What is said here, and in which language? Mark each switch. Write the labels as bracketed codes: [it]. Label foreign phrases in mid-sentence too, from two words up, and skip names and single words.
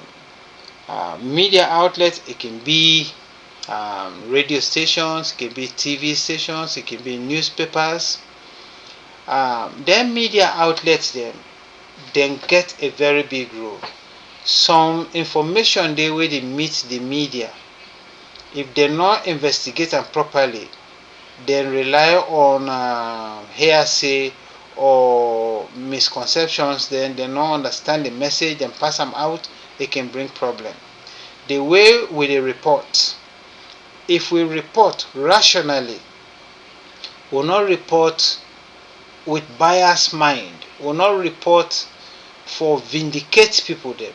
[kri] Media outlets, it can be radio stations, it can be TV stations, it can be newspapers. Them media outlets dem get a very big role. Some information dey wey dey meet the media, if dem no investigate am properly, dem rely on hearsay or misconceptions, then dem no understand the message, dem pass am out, it can bring problem. The way we dey report, if we report rationally, we not report with bias mind, we not report for vindicate people dem.